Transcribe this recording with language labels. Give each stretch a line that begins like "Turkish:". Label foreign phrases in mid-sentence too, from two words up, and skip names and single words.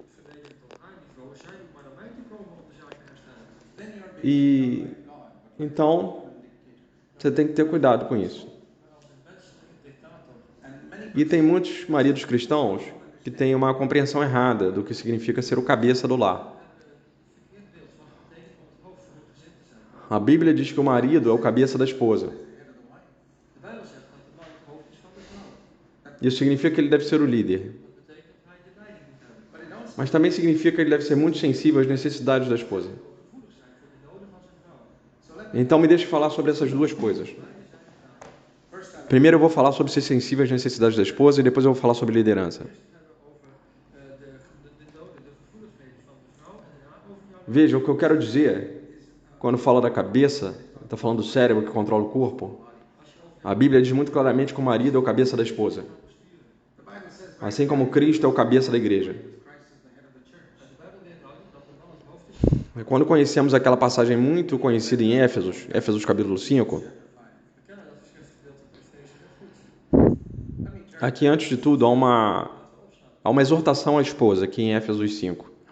Portuguese: E então você tem que ter cuidado com isso. E tem muitos maridos cristãos que têm uma compreensão errada do que significa ser o cabeça do lar. A Bíblia diz que o marido é o cabeça da esposa.
Dutch: De Bijbel zegt dat de man het hoofd is van de vrouw.
Portuguese: Isso significa que ele deve ser o líder.
Dutch: Dat betekent dat hij de leiding moet hebben.
Portuguese: Mas também significa que ele deve ser muito sensível às necessidades da esposa.
Dutch: Gevoelig zijn voor de noden van zijn vrouw.
Portuguese: Então me deixe falar sobre essas duas coisas. Primeiro eu vou falar sobre ser sensível às necessidades da esposa e depois eu vou falar sobre liderança.
Dutch: Eerst hebben we over de noden, de gevoeligheden van de vrouw en daarna over jouw.
Portuguese: Veja, o que eu quero dizer, quando fala da cabeça, está falando do cérebro que controla o corpo. A Bíblia diz muito claramente que o marido é o cabeça da esposa. Assim como Cristo é o cabeça da igreja. E quando conhecemos aquela passagem muito conhecida em Éfesos, Éfesos capítulo 5, aqui antes de tudo há uma exortação à esposa, aqui em Éfesos 5.